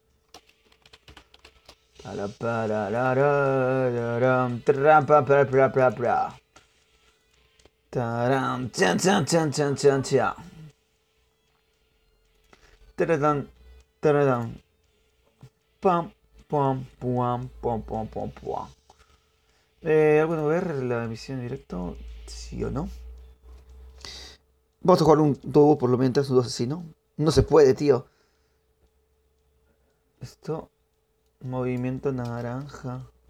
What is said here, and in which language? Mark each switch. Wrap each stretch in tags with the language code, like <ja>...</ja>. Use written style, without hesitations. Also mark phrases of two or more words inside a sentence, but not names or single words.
<es>Parapararararam, trampapapapapra. Taram, chan, chan, chan, chan, chan, chan. Taradam, taradam. Pam, pam, pam, pam, pam, pam, pam. ¿Alguno ver la emisión en directo? ¿Sí o no? Vamos a jugar un dúo por lo menos, un dúo asesino. No se puede, tío. Esto, movimiento naranja.</es>